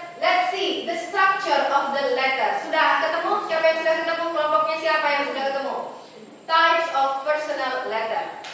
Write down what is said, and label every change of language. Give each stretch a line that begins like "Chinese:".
English: Let's see the structure of the letter.
Indonesian: Sudah ketemu? Siapa yang sudah ketemu? Kelompoknya siapa yang sudah ketemu?
English: Types of personal letter.